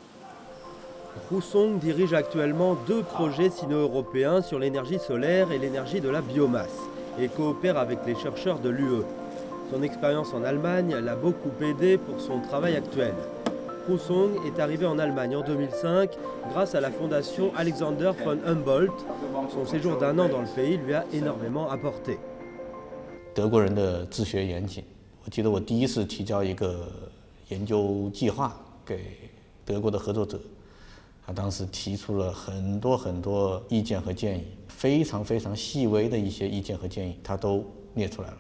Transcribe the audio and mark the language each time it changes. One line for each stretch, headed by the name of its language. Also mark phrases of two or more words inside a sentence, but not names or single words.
French: Husong dirige actuellement 2 projets sino-européens sur l'énergie solaire et l'énergie de la biomasse et coopère avec les chercheurs de l'UE. Son expérience en Allemagne l'a beaucoup aidé pour son travail actuel. Husong est arrivé en Allemagne en 2005 grâce à la fondation Alexander von Humboldt. Son séjour d'1 an dans le pays lui a énormément apporté.
Chinese: 德国人的自学严谨，我记得我第一次提交一个研究计划给德国的合作者，他当时提出了很多意见和建议，非常细微的一些意见和建议，他都列出来了。